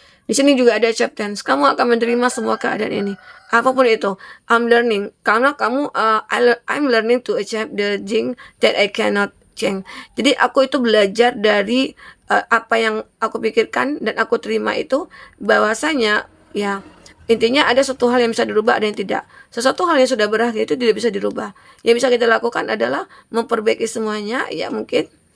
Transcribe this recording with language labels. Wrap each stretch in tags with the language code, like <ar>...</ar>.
<id>Di sini juga ada acceptance. Kamu akan menerima semua keadaan ini. Apapun itu.</id> <en>I'm learning.</en> <id>Karena kamu,</id> <en>I'm learning to accept the thing that I cannot change.</en> <id>Jadi aku itu belajar dari apa yang aku pikirkan dan aku terima itu, bahwasanya ya intinya ada suatu hal yang bisa dirubah, ada yang tidak. Sesuatu hal yang sudah berakhir itu tidak bisa dirubah. Yang bisa kita lakukan adalah memperbaiki semuanya, ya mungkin.</id>